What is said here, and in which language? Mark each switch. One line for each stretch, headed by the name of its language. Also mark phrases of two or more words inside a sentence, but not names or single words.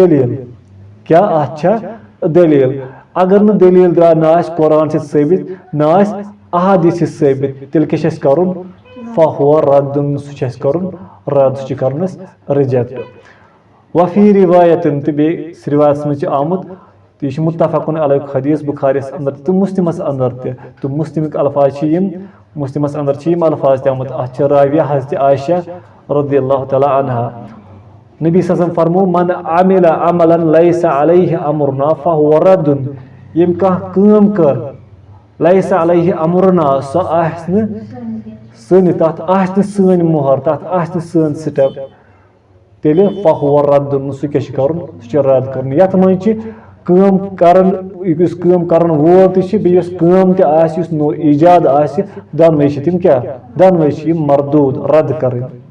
Kashmiri: چھا دٔلیٖل اگر نہٕ دٔلیٖل درٛاو نہ آسہِ قرآن سۭتۍ ثٲبت نہ آسہِ احادیٖث سۭتۍ ثٲبت تیٚلہِ کیٛاہ چھُ اَسہِ کرُن
Arabic: فہو ردُن
Kashmiri: سُہ چھُ اَسہِ کرُن رد سُہ چھُ کرُن اَسہِ رِجیکٹ
Arabic: وفی رِوایتن
Kashmiri: تہٕ بیٚیہِ رِوایتس منٛز چھُ آمُت تہٕ یہِ چھُ
Arabic: مُتفقُن علیہ
Kashmiri: حدیٖث بُخاریَس انٛدر تہٕ مُسلمس انٛدر تہِ تہٕ مُسلمٕکۍ الفاظ چھِ یِم مُسلمس انٛدر چھِ یِم الفاظ تہِ آمُت اتھ چھِ راویہ حضرت عایشہ
Arabic: رضی اللہ تعالیٰ عنہا نبی صلی اللہ علیہ وسلم فرموو من عمل عملا لیس علیہ امرنا فہو ردُن
Kashmiri: ییٚمۍ کانٛہہ کٲم کٔر
Arabic: لیس علیہ امرنا
Kashmiri: سۄ آسہِ نہٕ سٲنِس تتھ آسہِ نہٕ سٲنۍ مۄہر تتھ آسہِ نہٕ سٲنۍ سٹٮ۪پ تیٚلہِ
Arabic: فہو ردُن
Kashmiri: سُہ کیٛاہ چھُ کرُن سُہ چھُ رد کرُن یتھ منٛز چھِ کٲم کران یُس کٲم کران وول تہِ چھِ بیٚیہِ یۄس کٲم تہِ آسہِ یُس نوٚو ایجاد آسہِ دۄنوَے چھِ تِم کیٛاہ دۄنوَے چھِ یِم مردوٗد رد کَرٕنۍ